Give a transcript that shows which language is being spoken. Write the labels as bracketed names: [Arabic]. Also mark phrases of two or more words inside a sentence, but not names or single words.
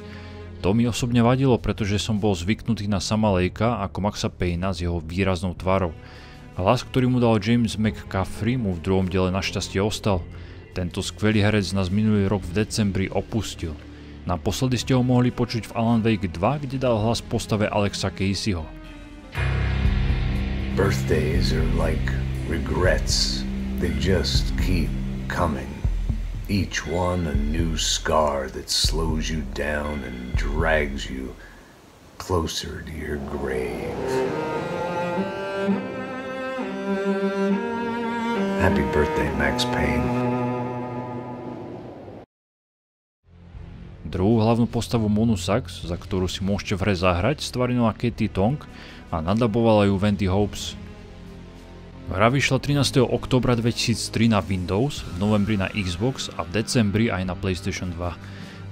[Slovak] To mi osobne vadilo, pretože som bol zvyknutý na Sama Lakea ako Maxa Payna s jeho výraznou tvárou. Hlas, ktorý mu dal James McCaffrey, mu v druhom diele našťastie ostal. Tento skvelý herec nás minulý rok v decembri opustil. Naposledy ste ho mohli počuť v Alan Wake 2, kde dal hlas postave Alexa Caseyho. [English] Birthdays are like regrets. They just keep coming. Each one a new scar that slows you down and drags you closer to your grave. Happy birthday, Max Payne. [Slovak] Druhú hlavnú postavu Monu Sachs, za ktorú si môžete v hre zahrať, stvárnila Katie Tong a nadabovala ju Wendy Hobbs. Hra vyšla 13. októbra 2003 na Windows, v novembri na Xbox a v decembri aj na PlayStation 2.